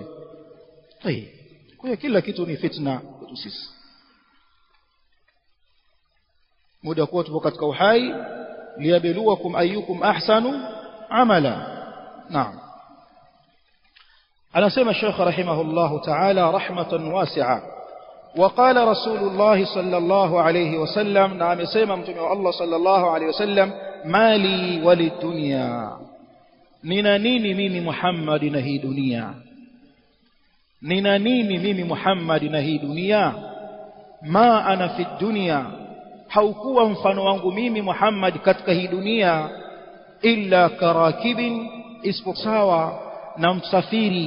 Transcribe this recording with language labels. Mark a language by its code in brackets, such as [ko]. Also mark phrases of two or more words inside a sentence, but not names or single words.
[sw] Kwa kila kitu ni fitna kwetu sisi. Muda kwa tupo katika uhai, [ar] ليبلوكم أيكم أحسن عملا. Naam. [sw] anasema Sheikh [ar] رحمه الله تعالى رحمة واسعة. وقال رسول الله صلى الله عليه وسلم [sw] na amesema mtume wa Allah [ar] صلى الله عليه وسلم ما لي وللدنيا, [sw] nina nini mimi Muhammad na hii dunia? Nina nini mimi Muhammad na hii dunia? [ar] ما أنا في الدنيا, [sw] haukuwa mfano wangu mimi Muhammad katika hii dunia [ar] إلا كراكب, [sw] isipokuwa na msafiri.